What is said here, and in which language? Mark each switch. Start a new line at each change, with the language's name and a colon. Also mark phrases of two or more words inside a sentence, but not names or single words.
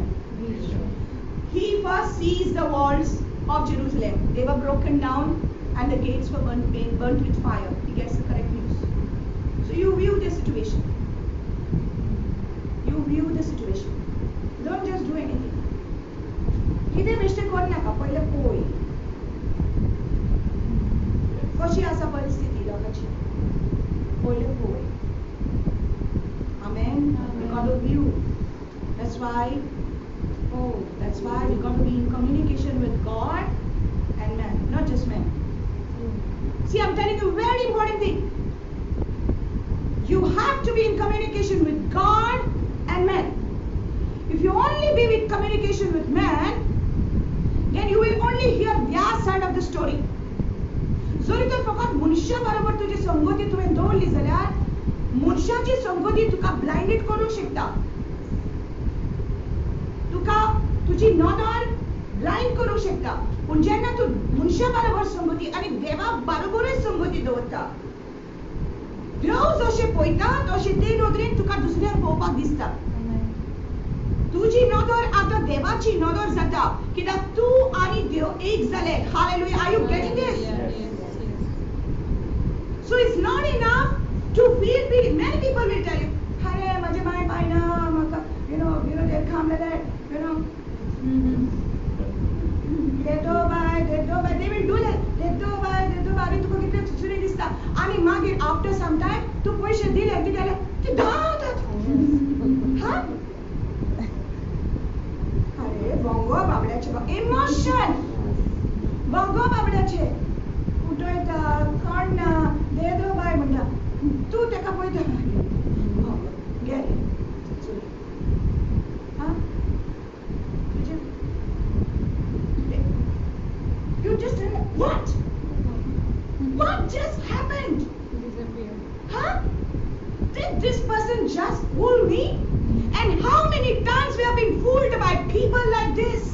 English: He first sees the walls of Jerusalem. They were broken down and the gates were burnt with fire. He gets the correct news. So you view the situation. You view the situation. Don't just do anything.
Konkani: किती mistake करू नका, पहिले पोय. कशी असा परिस्थिती लोकांची? पहिले पोय.
English: Amen. We got to view. That's why we got to be in communication with God and man, not just man. See, I'm telling you a very important thing. You have to be in communication with God and man. If you only be with communication with man, then you will only hear their side of the story.
Konkani: जरी तर फकत मनुष्या बरोबर तुझी संगती तुवें दवरली जाल्यार मनशाची संगती तुका ब्लाइंडेड करूंक शकता. तुका तुझी नदर ब्लाइंड करूंक शकता. पूण जेन्ना तूं मनशा बरोबर संगती आनी देवा बरोबरच संगती दवरता, देव जशें पळयता तशें ते नदरेन तुका दुसऱ्याक पळोवपाक दिसता. तुझी नदर आतां देवाची नदर जाता, कित्याक तूं आनी देव एक जाले.
English: Hallelujah. Are you getting this? So it's not enough to feel pity. Many people will tell you, "Hare,
Konkani: माझे माय पायना, म्हाका,
English: you know, they come like that, you know,
Konkani: देतो बाय.
English: They will do that.
Konkani: देतो बाय. आनी तुका कितले सुरे दिसता. आनी मागीर
English: after some time,
Konkani: तूं पयशे दिले की जाल्यार ती धांवतात. हा? अरे बंगो बाबड्याचे इमोशन. बंगो बाबड्याचे उठयता, काडना, देतो बाय म्हणटा. तूं तेका पळयता. गेले. हा?
English: You just what? What just happened? Huh? Did this person just fool me? And how many times we have been fooled by people like this?